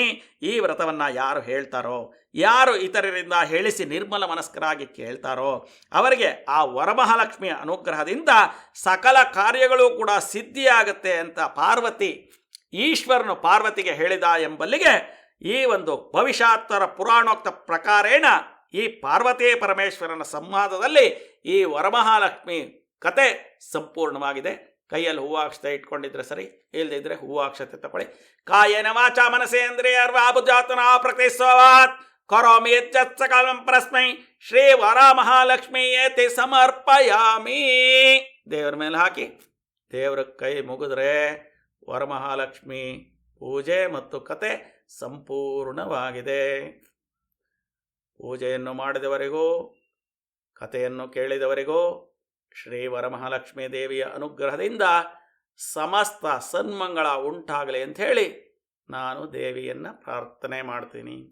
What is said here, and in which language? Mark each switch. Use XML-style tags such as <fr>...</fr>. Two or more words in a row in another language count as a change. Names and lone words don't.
<kn>ಈ ವ್ರತವನ್ನು ಯಾರು ಹೇಳ್ತಾರೋ, ಯಾರು ಇತರರಿಂದ ಹೇಳಿಸಿ ನಿರ್ಮಲ ಮನಸ್ಕರಾಗಿ ಕೇಳ್ತಾರೋ ಅವರಿಗೆ ಆ ವರಮಹಾಲಕ್ಷ್ಮಿಯ ಅನುಗ್ರಹದಿಂದ ಸಕಲ ಕಾರ್ಯಗಳು ಕೂಡ ಸಿದ್ಧಿಯಾಗುತ್ತೆ ಅಂತ ಈಶ್ವರನು ಪಾರ್ವತಿಗೆ ಹೇಳಿದ ಎಂಬಲ್ಲಿಗೆ ಈ ಒಂದು ಭವಿಷ್ಯಾತ್ತರ ಪುರಾಣೋಕ್ತ ಪ್ರಕಾರೇಣ ಈ ಪಾರ್ವತಿ ಪರಮೇಶ್ವರನ ಸಂವಾದದಲ್ಲಿ ಈ ವರಮಹಾಲಕ್ಷ್ಮಿ ಕತೆ ಸಂಪೂರ್ಣವಾಗಿದೆ. ಕೈಯಲ್ಲಿ ಹೂವಾಕ್ಷತೆ ಇಟ್ಕೊಂಡಿದ್ರೆ ಸರಿ, ಇಲ್ಲದಿದ್ದರೆ ಹೂವಾಕ್ಷತೆ ತಗೊಳ್ಳಿ.</kn> <sa>ಕಾಯೇನ ವಾಚಾ ಮನಸೇಂದ್ರಿಯರ್ವಾಬುಜಾತನಾ ಪ್ರಕೃತಿಸ್ವವಾತ್ ಕರೋಮಿ ಯಚ್ಚತ್ಸಕಲಂ ಪರಸ್ಮೈ ಶ್ರೀ ವರಮಹಾಲಕ್ಷ್ಮೀಯೇತಿ ಸಮರ್ಪಯಾಮಿ.</sa> <kn>ದೇವರ ಮೇಲೆ ಹಾಕಿ ದೇವರ ಕೈ ಮುಗಿದ್ರೆ ವರಮಹಾಲಕ್ಷ್ಮಿ ಪೂಜೆ ಮತ್ತು ಕತೆ ಸಂಪೂರ್ಣವಾಗಿದೆ. ಪೂಜೆಯನ್ನು ಮಾಡಿದವರಿಗೂ ಕಥೆಯನ್ನು ಕೇಳಿದವರಿಗೂ ಶ್ರೀ ವರಮಹಾಲಕ್ಷ್ಮೀ ದೇವಿಯ ಅನುಗ್ರಹದಿಂದ ಸಮಸ್ತ ಸನ್ಮಂಗಳ ಉಂಟಾಗಲಿ ಅಂಥೇಳಿ ನಾನು ದೇವಿಯನ್ನು ಪ್ರಾರ್ಥನೆ ಮಾಡ್ತೀನಿ.</kn>